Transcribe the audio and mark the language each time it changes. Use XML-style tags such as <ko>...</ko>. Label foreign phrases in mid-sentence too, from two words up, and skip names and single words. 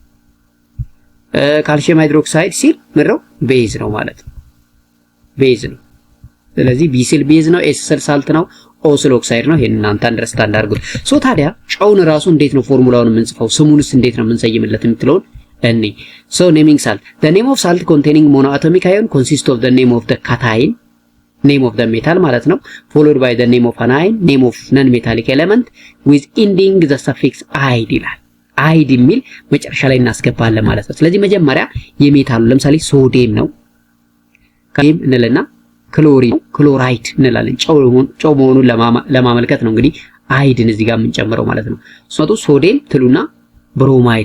<am>ካልሲየም ሃይድሮክሳይድ ሲል ምድረው ቤዝ ነው ማለት ነው፣ ቤዝ ነው። ስለዚህ ቢ ሲል ቤዝ ነው፣ ኤስ ሲል ሳልት ነው፣ ኦ ሲል ኦክሳይድ ነው። ይሄን እናንተ አንደርስታንድ አድርጉት። ሶ ታዲያ ጨውን ራሱ እንዴት ነው ፎርሙላውን የምንጽፈው? ስሙንስ እንዴት ነው የምንሰይምለት የምትለውን እኔ</am> <en>So naming salt the name of salt containing monoatomic ion consists of the name of the cation name of the metal</en> <am>ማለት ነው</am> <en>followed by the name of an ion name of non metallic element with ending the suffix</en> <am>ide ይላል ide የሚል መጨረሻ ላይ እናስገባለን ማለት ነው ስለዚህ መጀመሪያ የሜታሉ ለምሳሌ ሶዲየም ነው ከይም እንለና ክሎሪን ክሎራይድ እንላለን ጨው መሆኑን ለማመልከት ነው እንግዲህ አይድን እዚህ ጋር የምንጨምረው ማለት ነው ሶዲየም ትሉና ብሮማይድ</am>